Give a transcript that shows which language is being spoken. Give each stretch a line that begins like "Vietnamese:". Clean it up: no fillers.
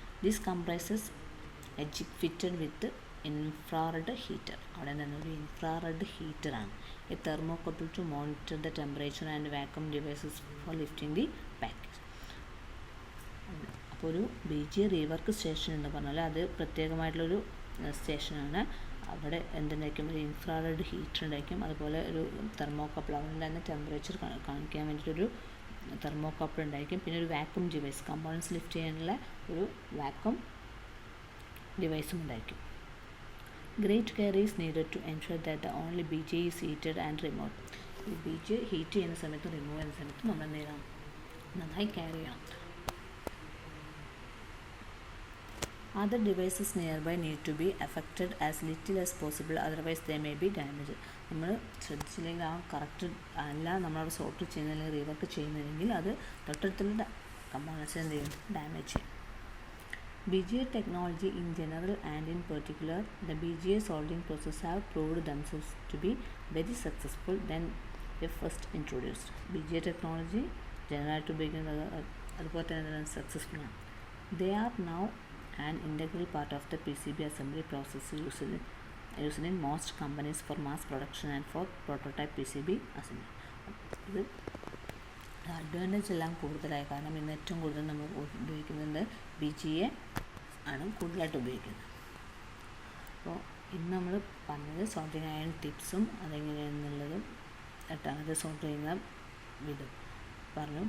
English: This comprises fitted with infrared heater.
Malayalam: അവിടെ എന്താണ് ഒരു infrared ഹീറ്ററാണ്.
English: A thermocouple to monitor the temperature and vacuum devices for lifting the package.
Malayalam: അപ്പോൾ ഒരു BGA rework station എന്ന് പറഞ്ഞാൽ അത് പ്രത്യേകമായിട്ടുള്ളൊരു സ്റ്റേഷനാണ്. അവിടെ എന്തുണ്ടായിരിക്കും, ഒരു ഇൻഫ്രാറെഡ് ഹീറ്റർ ഉണ്ടായിരിക്കും. അതുപോലെ ഒരു തെർമോകപ്പിൾ, അവിടെ തന്നെ ടെമ്പറേച്ചർ കാണിക്കാൻ വേണ്ടിയിട്ടൊരു തെർമോകപ്പിൾ ഉണ്ടായിരിക്കും. പിന്നെ ഒരു വാക്യൂം ഡിവൈസ്, കമ്പോണൻസ് ലിഫ്റ്റ് ചെയ്യാനുള്ള ഒരു വാക്യൂം ഡിവൈസും ഉണ്ടായിരിക്കും.
English: Great care is needed to ensure that the only BGA is heated and remove.
Malayalam: ഈ BGA ഹീറ്റ് ചെയ്യുന്ന സമയത്ത് റിമൂവ് ചെയ്യുന്ന സമയത്ത് നമ്മൾ എന്ത് ചെയ്യണം, നന്നായി കെയർ ചെയ്യണം.
English: Other devices nearby need to be affected as little as possible, otherwise they may be damaged.
Malayalam: നമ്മൾ ശ്രദ്ധിച്ചില്ലെങ്കിൽ ആ കറക്റ്റ് അല്ല നമ്മളവിടെ സോർട്ട് ചെയ്യുന്നില്ലെങ്കിൽ റീവർക്ക് ചെയ്യുന്നില്ലെങ്കിൽ അത് തൊട്ടടുത്തുള്ള കമ്പോണൻസ് എന്ത് ചെയ്യും, ഡാമേജ് ചെയ്യും.
English: BGA technology in general and in particular the BGA soldering process have proved themselves to be very successful than they first introduced.
Malayalam: BGA technology generally ഉപയോഗിക്കുന്നത് അതുപോലെ തന്നെ സക്സസ്ഫുൾ ആണ്.
English: They are now an integral part of the PCB assembly process used in most companies for mass production and for prototype PCB assembly.
Malayalam: ഇത് advantage എല്ലാം കൂടുതലായി, കാരണം ഇന്ന് ഏറ്റവും കൂടുതൽ നമ്മൾ ഉപയോഗിക്കുന്നത് BGA ആണ് കൂടുതലായിട്ട് ഉപയോഗിക്കുന്നത്. അപ്പോൾ ഇന്ന് നമ്മൾ പറഞ്ഞത് സോൾഡറിങ് അയൺ ടിപ്സും അതെങ്ങനെയാണെന്നുള്ളതും അത് സോൾഡർ ചെയ്യുന്ന വിധം പറഞ്ഞു.